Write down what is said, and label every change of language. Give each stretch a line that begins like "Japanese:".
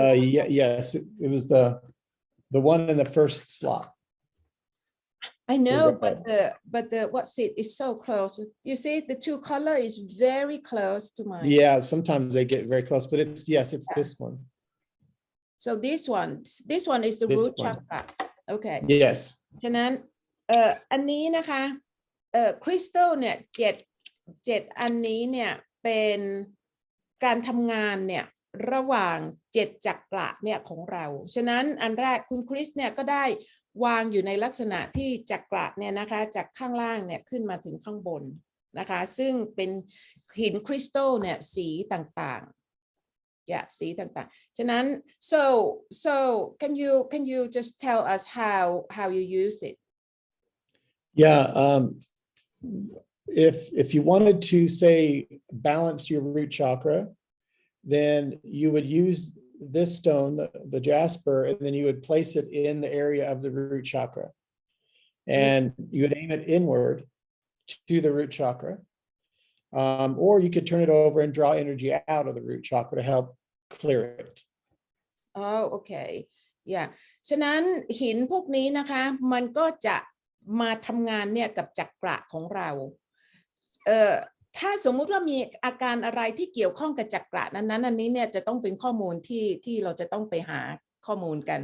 English: Yes, it was the one in the first slot. I know, but the what's it is so close. You see, the two color is very close to mine. Yeah, sometimes they get very close, but it's this one. So this one is the root chakra. Okay. Yes.
Thai: ฉะนั้นอันนี้นะคะคริสตัลเนี่ยเจ็ดอันนี้เนี่ยเป็นการทำงานเนี่ยระหว่าง7จักระเนี่ยของเราฉะนั้นอันแรกคุณคริสเนี่ยก็ได้ วางอยู่ในลักษณะที่จักระเนี่ยนะคะจากข้างล่างเนี่ยขึ้นมาถึงข้างบนนะคะซึ่งเป็นหินคริสตัลเนี่ยสีต่างๆสีต่างๆฉะนั้น
English: so can you just tell us how you use it? Yeah, if you wanted to say balance your root chakra, then you would use this stone, the jasper, and then you would place it in the area of the root chakra, and you would aim it inward to the root chakra, or you could turn it over and draw energy out of the root chakra to help clear it. Oh, okay. Yeah.
Thai: ฉะนั้นหินพวกนี้นะคะมันก็จะมาทำงานเนี่ยกับจักระของเราถ้าสมมุติว่ามีอาการอะไรที่เกี่ยวข้องกับจักระนั้นอันนี้เนี่ยจะต้องเป็นข้อมูลที่เราจะต้องไปหาข้อมูล